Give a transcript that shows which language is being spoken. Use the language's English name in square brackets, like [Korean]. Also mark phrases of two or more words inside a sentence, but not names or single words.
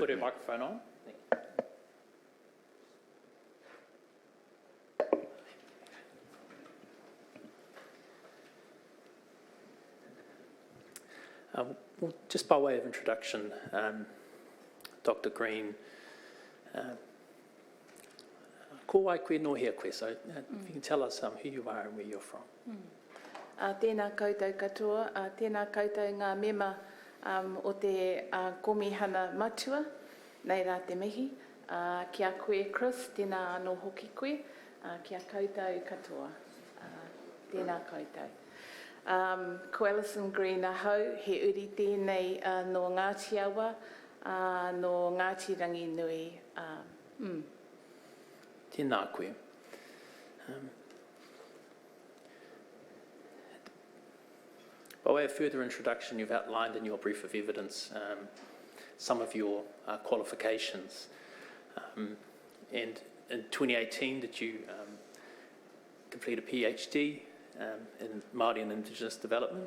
[English] put her microphone on? Thank you. Well, just by way of introduction, Dr. Green, [Māori] ko wai koe no hea koe, [English] so if you can tell us who you are and where you're from. [Māori] Tēnā koutou katoa, tēnā koutou ngā mema o te komihana matua, nei rā te mihi. Kia koe Chris, tēnā anō hoki koe, kia koutou katoa, tēnā koutou. Ko Alison Green ahau, he uri tēnei no Ngāti Awa, no Ngāti Rangi Nui. Tēnā koe. [English] By way of further introduction, you've outlined in your brief of evidence some of your qualifications. And in 2018, did you complete a PhD in Maori and Indigenous Development?